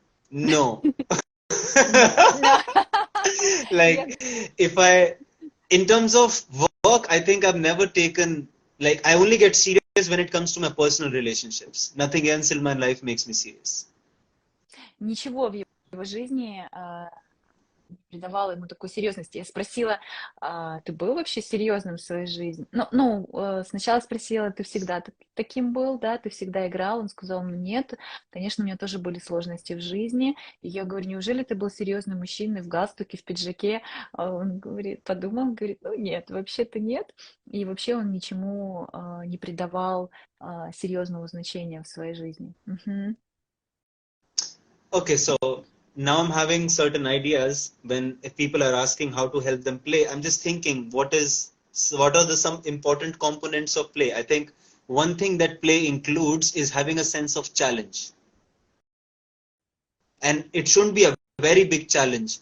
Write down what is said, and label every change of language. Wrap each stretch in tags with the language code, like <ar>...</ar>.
<en>No. No, no. Like, Yeah, if I, in terms of work, I think I've never taken, like, I only get serious when it comes to my personal relationships. Nothing else in my life makes me serious.</en> <ru>ничего в его жизни не придавала ему такой серьезности. Я спросила, ты был вообще серьезным в своей жизни? Сначала спросила, ты всегда таким был, да, ты всегда играл? Он сказал, ну нет, конечно, у меня тоже были сложности в жизни. И я говорю, неужели ты был серьезным мужчиной в галстуке, в пиджаке? А он говорит, подумал, говорит, ну нет, вообще-то нет. И вообще он ничему не придавал серьезного значения в своей жизни. Мгм.</ru> <en>Okay, so now I'm having certain ideas when if people are asking how to help them play. I'm just thinking what are the some important components of play. I think one thing that play includes is having a sense of challenge, and it shouldn't be a very big challenge.</en>